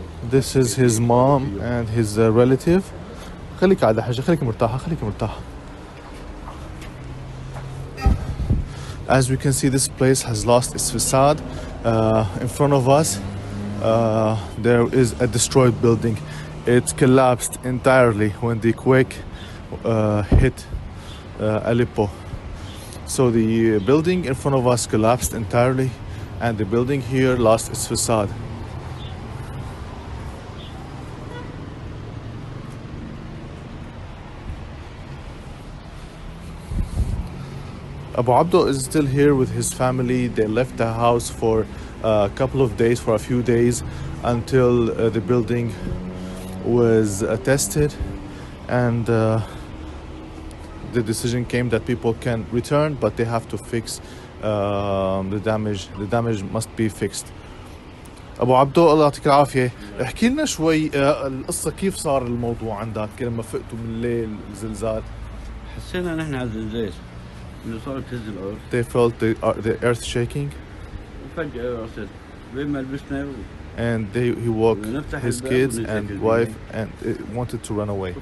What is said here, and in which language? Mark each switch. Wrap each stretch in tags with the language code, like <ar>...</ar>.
<en>This is his mom and his relative.</en> <ar>خليك قاعدة حاجة، خليك مرتاحة، خليك مرتاحة.</ar> <en>As we can see, this place has lost its facade. In front of us, there is a destroyed building. It collapsed entirely when the quake hit Aleppo. So the building in front of us collapsed entirely, and the building here lost its facade. Abu Abdo is still here with his family. They left the house for a couple of days, for a few days, until the building was tested, and the decision came that people can return, but they have to fix the damage. The damage must be fixed.</en> <ar>أبو عبدو الله يعطيك العافية. احكي لنا شوي القصة، كيف صار الموضوع عندك لما فقتوا من الليل الزلزال؟ حسينا نحن على الزلزال إنه صار تهز الأرض.</ar> <en>They felt the earth shaking.</en> <ar>وفجأة رأست بين ما لبسنا</ar> <en>and he woke his kids and wife and wanted to run away.</en>